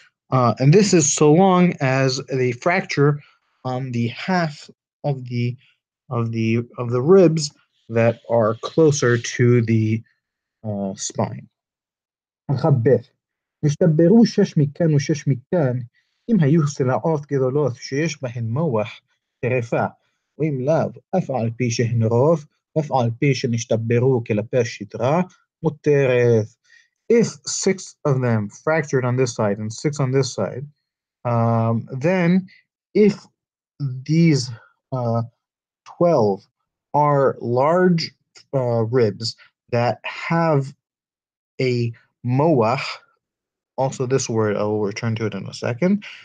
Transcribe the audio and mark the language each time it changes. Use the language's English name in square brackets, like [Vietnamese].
[English] And this is so long as the fracture on the half of the ribs that are closer to the spine. [Hebrew] נשתברו 6 מכאן ו6 מכאן, אם היו סלעות גדולות שיש בהן מוח, טרפה, ואם לאו, אף על פי שהן רוב, אף על פי שנשתברו כלפי השדרה, מותרת. [English] If 6 of them fractured on this side and 6 on this side, then if these 12 are large ribs that have a moach, also this word, I will return to it in a second.